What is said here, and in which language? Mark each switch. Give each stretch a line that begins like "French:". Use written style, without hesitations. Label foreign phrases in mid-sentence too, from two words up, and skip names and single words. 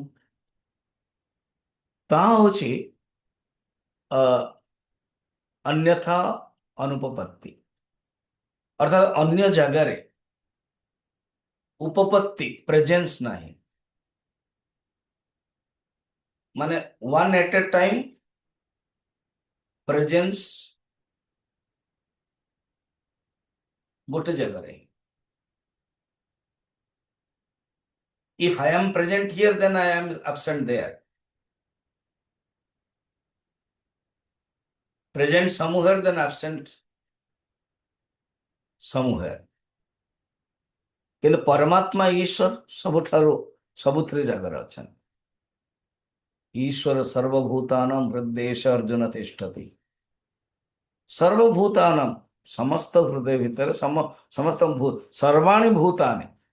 Odia: ତାହା ହଉଛି ଅ ଅନ୍ୟଥା ଅନୁପପତ୍ତି, ଅର୍ଥାତ୍ ଅନ୍ୟ ଜାଗାରେ ଉପପତ୍ତି ପ୍ରେଜେନ୍ସ ନାହିଁ। ମାନେ
English: one at a time presence
Odia: ଗୋଟେ ଜାଗାରେ।
English: If I am present here, then I am absent there. Present somewhere, then absent somewhere.
Odia: କିନ୍ତୁ ପରମାତ୍ମା ଈଶ୍ୱର ସବୁଠାରୁ ସବୁଥିରେ ଜାଗାରେ ଅଛନ୍ତି।
Sanskrit: ଈଶ୍ୱର ସର୍ବଭୂତାନାଂ ହୃଦେଶ ଅର୍ଜୁନ ତିଷ୍ଠତି।
Odia: ସର୍ବଭୂତାନାଂ ସମସ୍ତ ହୃଦୟ ଭିତରେ ସମସ୍ତ
Sanskrit: ସର୍ବାଣୀ ଭୂତାନି।